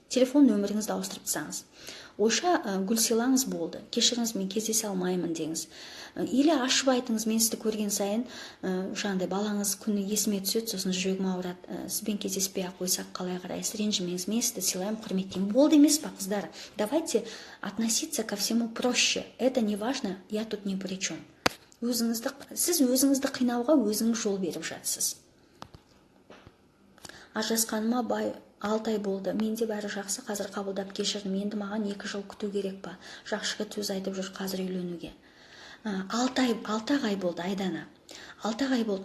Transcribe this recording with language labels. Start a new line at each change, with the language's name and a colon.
Kazakh: Телефон нөміріңізді ауыстырып тастаңыз. Ойша гүл сыйлаңыз, болды. Кешіріңіз, мен кездесе алмаймын деңіз. Или ашып айтыңыз, мен сізді көрген сайын жаңағыдай балаңыз күні есіме түседі, сосын жүрегім ауырады. Сізбен кездеспей ақ қойсақ қалай қарайсыз? Ренжімеңіз, мен сізді сыйлаймын, құрметтеймін. Болды емес па, қыздар?
Russian: Давайте относиться ко всему проще. Это не важно, я тут ни при чем.
Kazakh: Сіз өзіңізді қинауға өзіңіз жол беріп жатсыз. Ажырасқаныма 6 ай болды. Менде бәрі жақсы, қазір қабылдап кешірдім. Енді маған 2 жыл күту керек па? Жақсы жігіт сөз айтып жүр қазір үйленуге. 6 ай болды, Айдана. 6 ай болды.